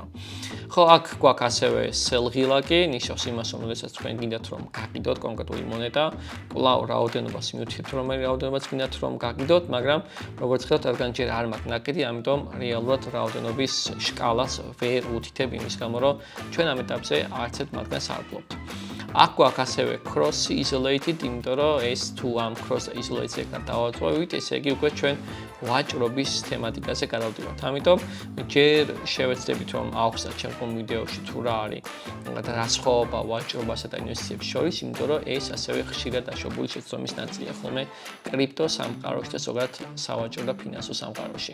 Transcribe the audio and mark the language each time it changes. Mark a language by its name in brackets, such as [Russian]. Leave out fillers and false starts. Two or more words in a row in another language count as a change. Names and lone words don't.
[Georgian] ხო, აქ გვაქვს ასევე sell-ღილაკი, ნიშნავს იმას, რომ შესაძლოა თქვენ გინდათ რომ გაკიდოთ კონკრეტული მონეტა, კვლავ რაოდენობას მივთითებთ, რომელი რაოდენობას გინდათ რომ გაკიდოთ, მაგრამ როგორც ხედავთ, რადგან ჯერ არ მაქვს ნაკიდი, ამიტომ რეალურად რაოდენობის შკალას ვერ ვუთითებ იმის გამო, რომ ჩვენ ამ ეტაპზე არც ერთ მათგანს არ ვფლობთ. აქ გვაქვს ასევე [English] cross isolated, [Georgian] იმიტომ რომ ეს თუ ამ [English] cross isolated- [Georgian] ზე გადავაწვევით, ესე იგი უკვე ჩვენ ვაჭრობის თემატიკაზე გადავდივართ. ამიტომ ჯერ შევეცდებით რომ ავხსნათ შემდგომ ვიდეოში თუ რა არის რა სხვაობა ვაჭრობასა და ინვესტიციებს შორის, იმიტომ რომ ეს ასევე ხშირად დაშვებული შეცდომის ნაწილია ხოლმე კრიპტო სამყაროში და ზოგადად სავაჭრო და ფინანსურ სამყაროში.